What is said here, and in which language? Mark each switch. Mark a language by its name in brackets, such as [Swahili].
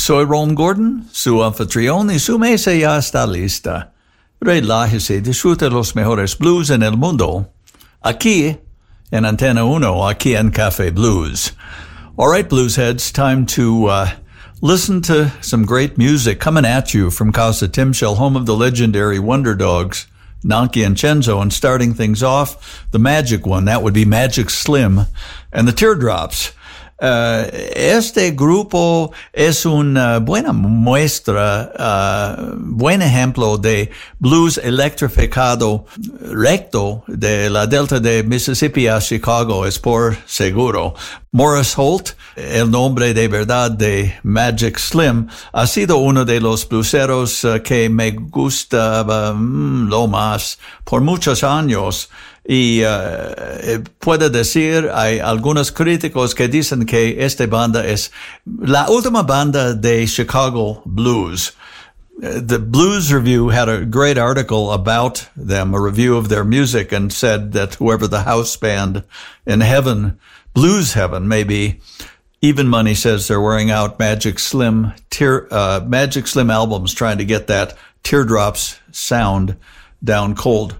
[Spanish] Soy Ron Gordon, su anfitrión, y su mesa ya está lista. Relájese y disfrute los mejores blues en el mundo. Aquí, en Antena 1, aquí en Café Blues. [English] All right, blues heads, time to listen to some great music coming at you from Casa Timshel, home of the legendary Wonder Dogs, Nonky and Cenzo, and starting things off, the magic one, that would be Magic Slim, and the Teardrops. [Spanish] Este grupo es una buena muestra, buen ejemplo de blues electrificado recto de la Delta de Mississippi a Chicago, es por seguro. Morris Holt, el nombre de verdad de Magic Slim, ha sido uno de los blueseros que me gustaba lo más por muchos años. Y puedo decir, hay algunos críticos que dicen que esta banda es la última banda de Chicago Blues. [English] The Blues Review had a great article about them, a review of their music, and said that whoever the house band in heaven, blues heaven, maybe, Even Money says they're wearing out Magic Slim albums trying to get that Teardrops sound down cold.